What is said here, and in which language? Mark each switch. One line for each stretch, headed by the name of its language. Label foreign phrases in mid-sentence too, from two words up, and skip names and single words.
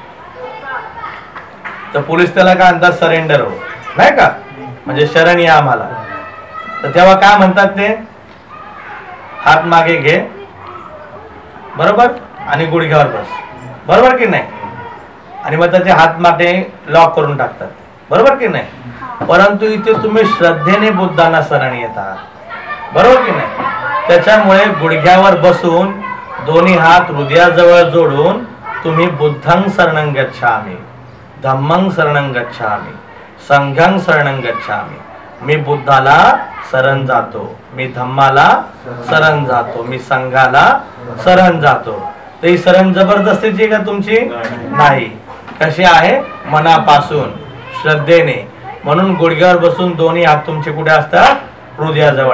Marathi: तर पोलीस त्याला काय म्हणतात सरेंडर हो नाही का म्हणजे शरण या आम्हाला तर तेव्हा काय म्हणतात ते हात मागे घे बरोबर आणि गुडघ्यावर बस बरोबर की नाही आणि मग त्याचे हात मागे लॉक करून टाकतात बरोबर की नाही परंतु इथे तुम्ही श्रद्धेने बुद्धांना शरण येतात बरोबर की नाही त्याच्यामुळे गुडघ्यावर बसून दोन्ही हात हृदयाजवळ जोडून तुम्ही
Pali: बुद्धं शरणं गच्छामि धम्मं शरणं गच्छामि संघं शरणं गच्छामि
Marathi: मी बुद्धाला शरण जातो मी धम्माला शरण जातो मी संघाला शरण जातो तर ही शरण जबरदस्तीची का तुमची नाही कशी आहे मनापासून श्रद्धेने म्हणून गुडघ्यावर बसून दोन्ही हात तुमचे कुठे असतात हृदयाजवळ